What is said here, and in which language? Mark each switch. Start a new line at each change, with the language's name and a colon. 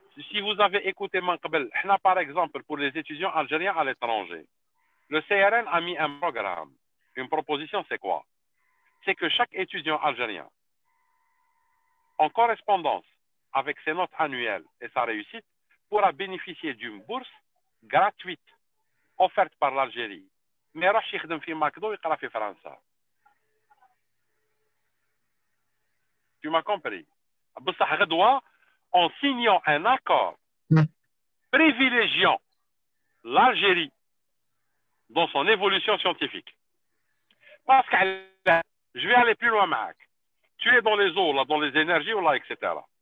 French: Si vous avez écouté Manqbel, par exemple, pour les étudiants algériens à l'étranger, le CRN a mis un programme. Une proposition, c'est quoi? C'est que chaque étudiant algérien, en correspondance avec ses notes annuelles et sa réussite, pourra bénéficier d'une bourse gratuite offerte par l'Algérie.
Arabic: Mais راح يخدم في ماكدو ويقرا في فرنسا.
French: Tu m'as compris?
Arabic: بصح غدوة
French: en signant un accord privilégiant l'Algérie dans son évolution scientifique. Parce que je vais aller plus loin, Mac. Tu es dans les eaux, là, dans les énergies, là, etc.